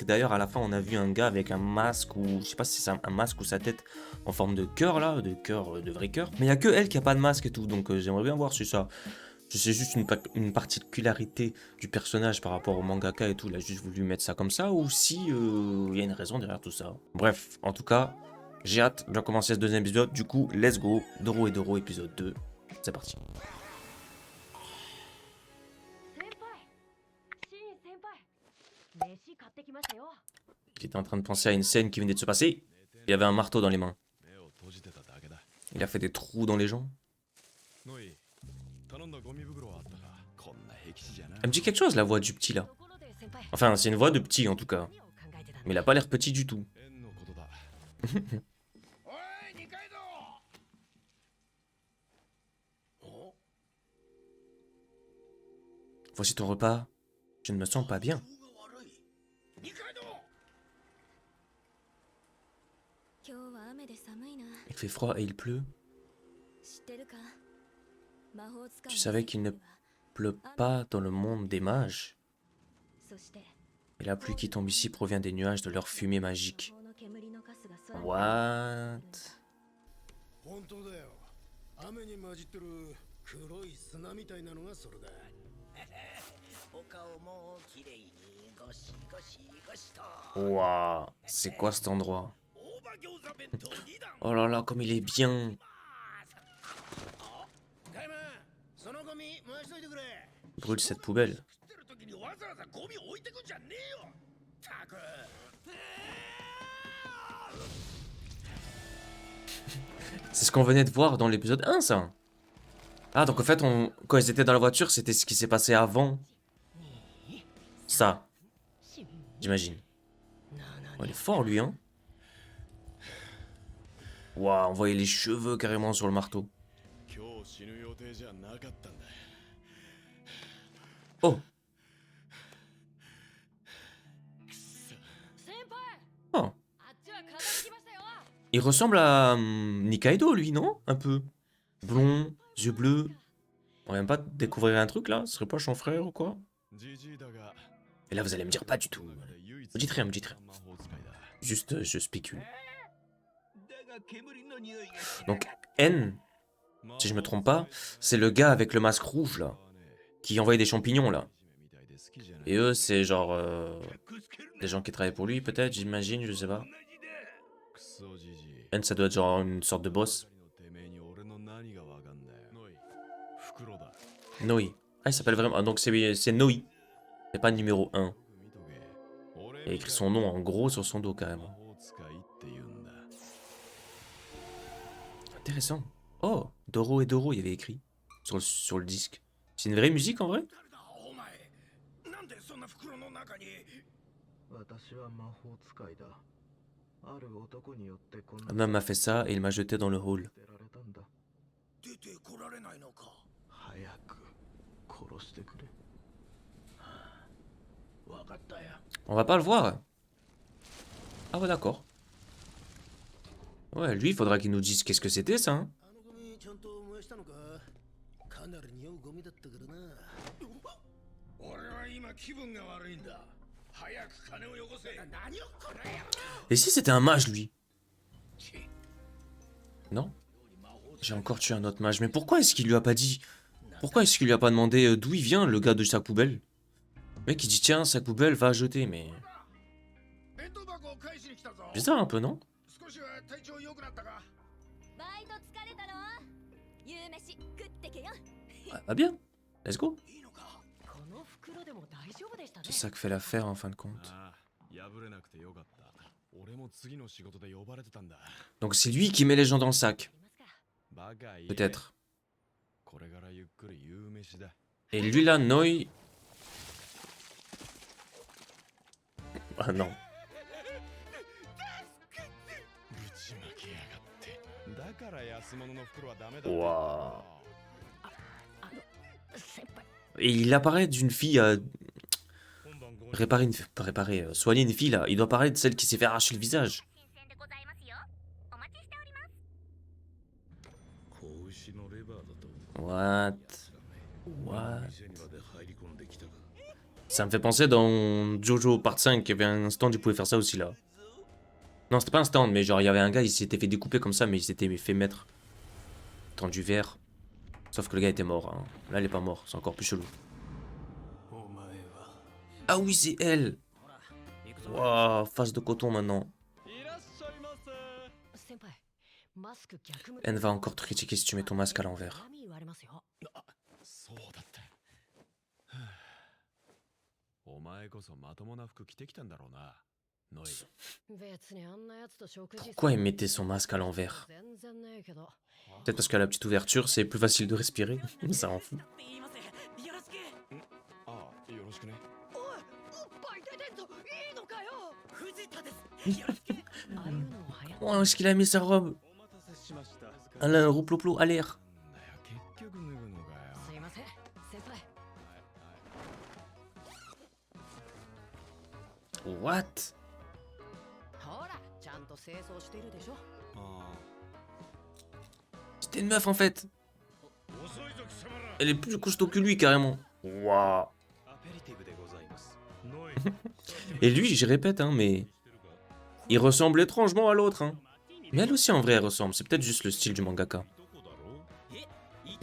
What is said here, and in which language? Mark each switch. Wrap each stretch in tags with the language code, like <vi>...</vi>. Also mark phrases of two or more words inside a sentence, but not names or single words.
<fr>D'ailleurs à la fin on a vu un gars avec un masque ou je sais pas si c'est un masque ou sa tête en forme de cœur là, de cœur, de vrai cœur. Mais il y a que elle qui a pas de masque et tout, donc j'aimerais bien voir si ça. C'est juste une particularité du personnage par rapport au mangaka et tout. Il a juste voulu mettre ça comme ça, ou si il y a une raison derrière tout ça. Bref, en tout cas, j'ai hâte de commencer ce deuxième épisode. Du coup,</fr> <en>let's go.</en> <fr>Doro et Doro, épisode 2. C'est parti.</fr> <ja>先輩シーン先輩飯買ってきましたよ</ja> <fr>Il était en train de penser à une scène qui venait de se passer. Il avait un marteau dans les mains. Il a fait des trous dans les gens. Elle me dit quelque chose, la voix du petit là.</fr> <ja>ところで先輩</ja> <fr>Enfin, c'est une voix de petit en tout cas.</fr> <ja>何を考えてたん</ja> <fr>Mais il a pas l'air petit du tout.</fr> <ja>おい二階堂お</ja> <fr>Voici ton repas. Je ne me sens pas bien.</fr> <ja>が悪い二階堂今日は雨で寒いな</ja> <fr>Il fait froid et il pleut.</fr> <ja>知ってるか魔法使い</ja> <fr>Tu savais qu'il ne pleut pas dans le monde des mages.</fr> <ja>そして</ja> <fr>Et la pluie qui tombe ici provient des nuages de leur fumée magique.</fr> <ja>魔法の煙のカスが空に</ja> <fr>What?</fr> <ja>本当だよ雨に混じってる黒い砂みたいなのがそれだお顔もきれいにゴシゴシゴシと</ja> <fr>Waouh, c'est quoi cet endroit?</fr> <ja>大葉餃子弁当2段</ja> <fr>Oh là là, comme il est bien.</fr> <ja>カイマンそのゴミ燃やしといてくれ</ja> <fr>Brûle cette poubelle.</fr> <ja>食ってる時にわざわざゴミ置いてくんじゃねえよたく</ja> <fr>C'est ce qu'on venait de voir dans l'épisode 1, ça. Ah, donc en fait, quand ils étaient dans la voiture, c'était ce qui s'est passé avant. Ça, j'imagine. Oh, il est fort, lui, hein. Waouh, on voyait les cheveux carrément sur le marteau.</fr> <ja>今日死ぬ予定じゃなかったんだ</ja> <fr>Oh,</fr> <ja>先輩</ja> <fr>oh.</fr> <ja>あっちは片付きましたよ</ja> <fr>Il ressemble à Nikaido, lui, non? Un peu. Blond, yeux bleus. On vient pas de découvrir un truc, là? Ce serait pas son frère ou quoi?</fr> <ja>ジジイだが</ja> <fr>Et là, vous allez me dire pas du tout.</fr> <ja>唯一</ja> <fr>Me dites rien, me dites rien.</fr> <ja>魔法使いだ</ja> <fr>Juste, je spécule.</fr> <ja>だが煙の匂いが</ja> <fr>Donc, N, si je me trompe pas, c'est le gars avec le masque rouge, là. Qui envoyait des champignons, là. Et eux, c'est genre... des gens qui travaillent pour lui, peut-être, j'imagine, je sais pas.</fr> <ja>クソジジイ</ja> <fr>N, ça doit être genre une sorte de boss.</fr> <ja>てめえに俺の何がわかんだよノイ袋だ</ja> <fr>Noi. Ah, il s'appelle vraiment... Ah, donc c'est Noi. C'est pas numéro 1.</fr> <ja>見とけ俺</ja> <fr>Il a écrit son nom en gros sur son dos,</fr> <ja>魔</ja> <fr>carrément.</fr> <ja>法使いって言うんだ</ja> <fr>Intéressant. Oh, Doro et Doro, il y avait écrit. Sur le disque. C'est une vraie musique, en vrai?</fr> <ja>誰だお前なんでそんな袋の中に私は魔法使いだ。ある男によってこん</ja> <fr>Un</fr> <ja>な</ja> <fr>homme m'a fait ça et il m'a jeté dans le hall.</fr> <ja>捨てられたんだ。出てこられないのか早く殺してくれ。わかったよ</ja> <fr>On va pas le voir. Ah ouais, d'accord. Ouais, lui, il faudra qu'il nous dise qu'est-ce que c'était, ça, hein.</fr> <ja>あのゴミちゃんと燃やしたのかかなり匂うゴミだったからな俺は今気分が悪いんだ早く金をよこせ何をこれや</ja> <fr>Et si c'était un mage, lui? Non? J'ai encore tué un autre mage. Mais pourquoi est-ce qu'il lui a pas dit? Pourquoi est-ce qu'il lui a pas demandé d'où il vient, le gars de sac poubelle? Le mec, il dit tiens, sac poubelle, va jeter, mais...</fr> <ja>弁当箱を返しに来たぞ</ja> <fr>Bizarre un peu, non?</fr> <ja>少しは体調良くなったかバイト疲れたろ夕飯食ってけよ</ja> <fr>Ah, bah bien.</fr> <en>Let's go.</en> <ja>いいのかこの袋でも大丈夫でしたね</ja> <fr>C'est ça que fait l'affaire en fin de compte.</fr> <ja>ああ、破れなくてよかった。俺も次の仕事で呼ばれてたんだ。</ja> <fr>Donc c'est lui qui met les gens dans le sac.</fr> <ja>バカ言え。</ja> <fr>Peut-être.</fr> <ja>これからゆっくり夕飯だ。</ja> <fr>Et lui là, Noi... Ah non.</fr> <ja>ぶちまきやがって。だから安物の袋はダメだ。</ja> <fr>Waouh.</fr> <ja>先輩</ja> <fr>Et il apparaît d'une fille à... Réparer une... Pas réparer, soigner une fille là. Il doit parler de celle qui s'est fait arracher le visage.</fr> <ja>新鮮でございますよお待ちしております子牛のレバーだと</ja> <en>What? What?</en> <ja>店にまで入り込んできたか</ja> <fr>Ça me fait penser dans Jojo Part 5, il y avait un stand, il pouvait faire ça aussi là. Non, c'était pas un stand, mais genre il y avait un gars, il s'était fait découper comme ça, mais il s'était fait mettre dans du verre. Sauf que le gars était mort. Hein. Là, il est pas mort, c'est encore plus chelou.</fr> <ja>お前は</ja> <fr>Ah oui, c'est elle! Waouh, face de coton maintenant.</fr> <ja>いらっしゃいませ。先輩マスク逆向き</ja> <fr>Elle va encore te critiquer si tu mets ton masque à l'envers.</fr> <ja>恨み言われますよそうだった。はあお前こそまともな服着てきたんだろうな。ノイ。別にあんなやつと食事</ja> <fr>Pourquoi il mettait son masque à l'envers?</fr> <ja>全然ねえけど</ja> <fr>Peut-être parce qu'à la petite ouverture, c'est plus facile de respirer. Ça en fout.</fr> <ja>言いますよろしくああ、よろしくね。おいおっぱい出てんぞいいのかよ藤田ですよろしくああいうのも流行っ</ja> <fr>Oh, est-ce qu'il a mis sa robe?</fr> <ja>お待たせしました。</ja> <fr>Elle a un rouplou à l'air.</fr> <ja>なんだよ、結局脱ぐのかよ。すいません先輩</ja> <fr>What?</fr> <ja>ほらちゃんと清掃してるでしょあ</ja> <fr>C'était une meuf en fait.</fr> <ja>遅いぞ貴様ら</ja> <fr>Elle est plus costaud que lui carrément. Waouh.</fr> <ja>あ、アペリティブでございます。ノイ</ja> <fr>Et lui, je répète, hein, mais il ressemble étrangement à l'autre. Hein. Mais elle aussi en vrai, elle ressemble. C'est peut-être juste le style du mangaka.</fr> <ja>どこだろ</ja>